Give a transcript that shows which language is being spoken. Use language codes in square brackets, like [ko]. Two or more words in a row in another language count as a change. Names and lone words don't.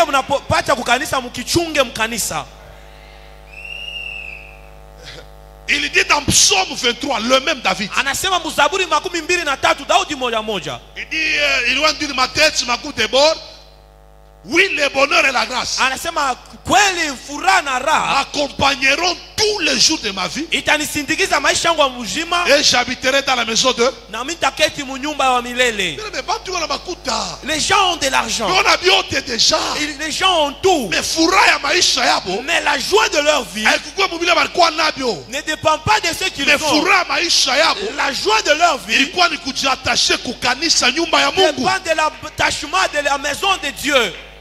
[fr] Il dit dans Psaume 23, le même David. Il dit, il loin de ma tête, ma coupe déborde. Oui, le bonheur et la grâce accompagneront tous les jours de ma vie. [sw] itanisindikiza maisha yangu ya mzima, [fr] Et j'habiterai dans la maison de. [sw] na mitaketi munyumba wa milele. [fr] Les gens ont de l'argent, déjà. les gens ont tout, mais la joie de leur vie ne dépend pas de ce qu'ils ont. La joie de leur vie dépend de l'attachement de la maison de Dieu.